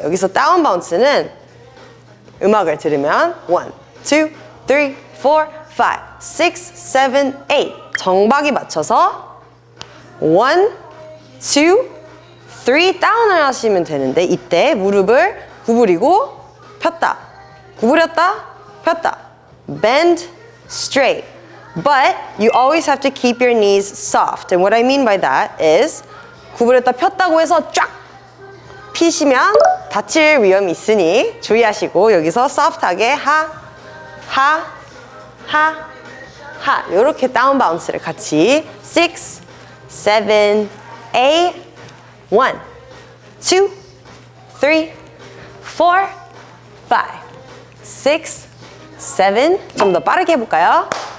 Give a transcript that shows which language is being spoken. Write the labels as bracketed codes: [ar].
[ko] 여기서 다운 바운스는 음악을 들으면 1, 2, 3, 4, 5, 6, 7, 8 정박이 맞춰서 1, 2, 3 다운을 하시면 되는데 이때 무릎을 구부리고 폈다, 구부렸다, 폈다. [en] Bend straight. But you always have to keep your knees soft. And what I mean by that is [ko] 구부렸다 폈다고 해서 쫙 피시면 다칠 위험이 있으니 주의하시고 여기서 soft하게 하, 하, 하, 하 이렇게 다운 바운스를 같이 6, 7, 8 1, 2, 3, 4, 5, 6, 7 좀 더 빠르게 해볼까요?